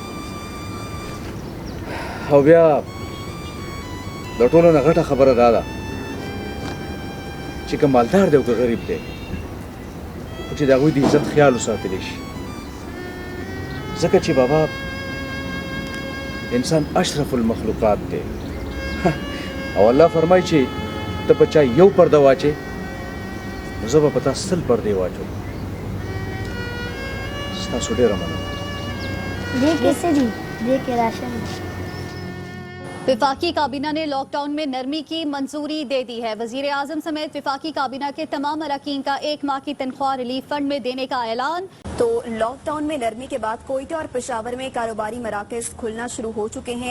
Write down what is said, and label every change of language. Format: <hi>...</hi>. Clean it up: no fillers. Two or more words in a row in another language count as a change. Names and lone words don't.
<ps>او بیا د ټولو نه غټه خبره دا ده چې که مالدار دی او که غریب دی خو چې د هغوی د عزت خیال وساتلی شي ځکه چې بابا انسان اشرف المخلوقات دی او الله فرمایي چې ته په چا یو پرده واچې نو زه به په تا 100 پردې واچوم ستاسو ډېره مننه</ps> <ur>وفاقی کابینہ نے لاک ڈاؤن میں نرمی کی منظوری دے دی ہے. وزیر اعظم سمیت وفاقی کابینہ کے تمام ارکان کا 1 ماہ کی تنخواہ</ur> <en>relief fund</en> <ur>میں دینے کا اعلان. تو لاک ڈاؤن میں نرمی کے بعد کوئٹہ اور پشاور میں کاروباری مراکز کھلنا شروع ہو چکے ہیں.</ur>